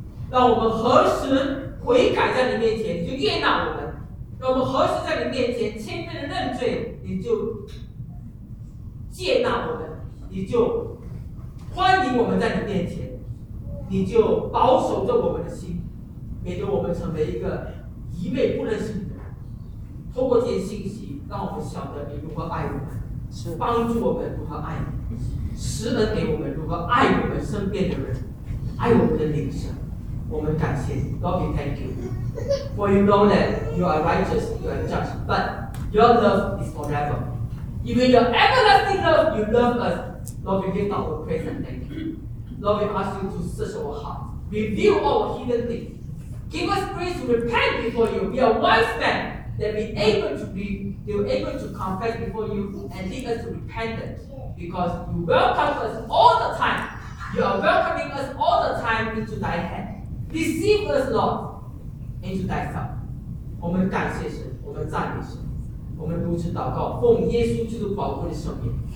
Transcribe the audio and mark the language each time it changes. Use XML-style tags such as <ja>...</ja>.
<zh>让我们何时悔改在你面前，你就悦纳我们；让我们何时在你面前谦卑的认罪，你就接纳我们，你就欢迎我们在你面前，你就保守着我们的心，免得我们成为一个愚昧不认识你的人。透过这些信息，让我们晓得你如何爱我们，是帮助我们如何爱你，施恩给我们如何爱我们身边的人，爱我们的灵舍。我们感谢你</zh> <en>，Lord, we thank you. For you know that you are righteous, you are just, but your love is forever. Even your everlasting love, you love us. Lord, we give our praise and thank you. Lord, we ask you to search our heart, reveal all hidden things, give us grace to repent before you. We are wise men that we are able to confess before you and lead us to repentance, because you welcome us all the time. You are welcoming us all the time into thy hand. Receive us, Lord, into thyself.</en> <zh>我们感谢神，我们赞美神，我们如此祷告，奉耶稣基督宝贵的圣名。</zh>